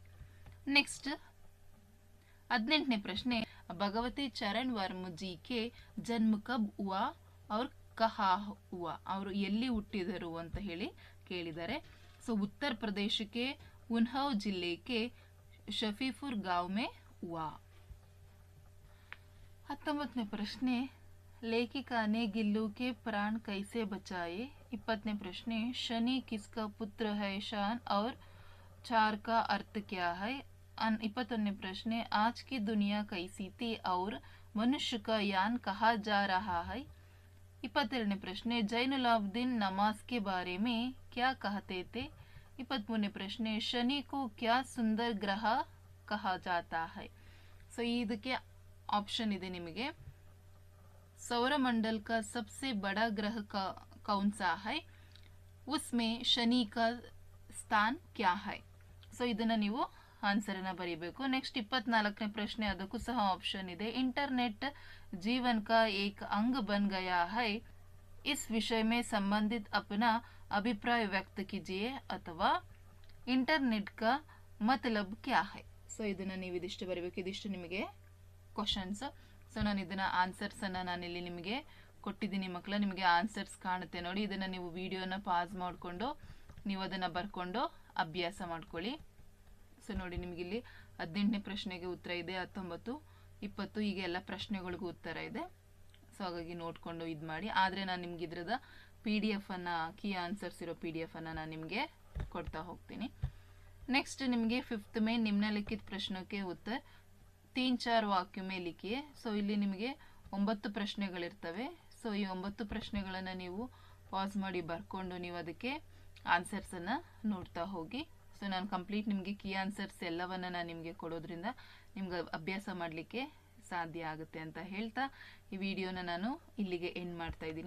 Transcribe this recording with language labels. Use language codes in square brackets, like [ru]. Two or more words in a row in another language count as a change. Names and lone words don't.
[kn] ನೆಕ್ಸ್ಟ್ 18ನೇ ಪ್ರಶ್ನೆ, [hi] भगवती चरण वर्मा जी के जन्म कब हुआ और कहाँ हुआ. [kn] ಅವರು ಎಲ್ಲಿ ಹುಟ್ಟಿದರು ಅಂತ ಕೇಳಿದ್ದಾರೆ. ಸೊ ಉತ್ತರ ಪ್ರದೇಶಕ್ಕೆ ಉನ್ಹವ್ ಜಿಲ್ಲೆಗೆ ಶಫೀಪುರ್ [hi] गाँव में हुआ. [kn] 19ನೇ ಪ್ರಶ್ನೆ, [hi] लेखिका ने गिल्लू के प्राण कैसे बचाए. 20ನೇ प्रश्ने, शनि किसका पुत्र है शान और 4 का अर्थ क्या है. 21ನೇ प्रश्ने, आज की दुनिया कैसी थी और मनुष्य का यान कहा जा रहा है. 22ನೇ प्रश्ने, जैनुलाब्दीन नमाज के बारे में क्या कहते थे. 23ನೇ प्रश्ने, शनि को क्या सुंदर ग्रह कहा जाता है. [kn] ಸೊ ಇದಕ್ಕೆ ಆಪ್ಷನ್ ಇದೆ ನಿಮಗೆ. [hi] सौरमंडल का सबसे बड़ा ग्रह कौन सा है, उसमें शनि का स्थान क्या है. [kn] ಸೊ ಇದನ್ನ ನೀವು ಆನ್ಸರ್ ಅನ್ನ ಬರೀಬೇಕು. ನೆಕ್ಸ್ಟ್ 24ನೇ ಪ್ರಶ್ನೆ, ಅದಕ್ಕೂ ಸಹ ಆಪ್ಷನ್ ಇದೆ. [hi] इंटरनेट जीवन का एक अंग बन गया है, इस विषय में संबंधित अपना अभिप्राय व्यक्त कीजिए. ಅಥವಾ इंटरनेट का मतलब क्या है. [kn] ಸೊ ಇದನ್ನ ನೀವು ಇದಿಷ್ಟು ಬರೀಬೇಕು. ಇದಿಷ್ಟು ನಿಮಗೆ ಕ್ವಶನ್ಸ್. ಸೊ ನಾನು ಇದನ್ನ ಆನ್ಸರ್ಸ್ ಅನ್ನ ನಾನಿಲ್ಲಿ ನಿಮಗೆ ಕೊಟ್ಟಿದ್ದೀನಿ ಮಕ್ಕಳ. ನಿಮಗೆ ಆನ್ಸರ್ಸ್ ಕಾಣುತ್ತೆ ನೋಡಿ. ಇದನ್ನ ನೀವು ವಿಡಿಯೋನ ಪಾಸ್ ಮಾಡಿಕೊಂಡು ನೀವು ಅದನ್ನ ಬರ್ಕೊಂಡು ಅಭ್ಯಾಸ ಮಾಡ್ಕೊಳ್ಳಿ. ಸೊ ನೋಡಿ, ನಿಮಗೆ ಇಲ್ಲಿ 18ನೇ ಪ್ರಶ್ನೆಗೆ ಉತ್ತರ ಇದೆ, 19, 20 ಹೀಗೆ ಎಲ್ಲ ಪ್ರಶ್ನೆಗಳಿಗೂ ಉತ್ತರ ಇದೆ. ಸೊ ಹಾಗಾಗಿ ನೋಡ್ಕೊಂಡು ಇದು ಮಾಡಿ. ಆದರೆ ನಾನು ನಿಮ್ಗೆ ಇದ್ರದ PDF ಅನ್ನ, ಕೀ ಆನ್ಸರ್ಸ್ ಇರೋ PDF ಅನ್ನ ನಾನು ನಿಮಗೆ ಕೊಡ್ತಾ ಹೋಗ್ತೀನಿ. ನೆಕ್ಸ್ಟ್ ನಿಮಗೆ [hi] 5th में निम्नलिखित प्रश्नों के उत्तर 3-4 ವಾಕ್ಯ में लिखिए. [kn] ಸೊ ಇಲ್ಲಿ ನಿಮಗೆ 9 ಪ್ರಶ್ನೆಗಳಿರ್ತವೆ. ಸೊ ಈ 9 ಪ್ರಶ್ನೆಗಳನ್ನು ನೀವು ಪಾಸ್ ಮಾಡಿ ಬರ್ಕೊಂಡು ನೀವು ಅದಕ್ಕೆ ಆನ್ಸರ್ಸ್ ಅನ್ನ ನೋಡ್ತಾ ಹೋಗಿ. ಸೊ ನಾನು ಕಂಪ್ಲೀಟ್ ನಿಮಗೆ ಕೀ ಆನ್ಸರ್ಸ್ ಎಲ್ಲವನ್ನ ನಾನು ನಿಮಗೆ ಕೊಡೋದ್ರಿಂದ ನಿಮ್ಗೆ ಅಭ್ಯಾಸ ಮಾಡಲಿಕ್ಕೆ ಸಾಧ್ಯ ಆಗುತ್ತೆ ಅಂತ ಹೇಳ್ತಾ ಈ ವಿಡಿಯೋನ ನಾನು ಇಲ್ಲಿಗೆ ಎಂಡ್ ಮಾಡ್ತಾ ಇದ್ದೀನಿ.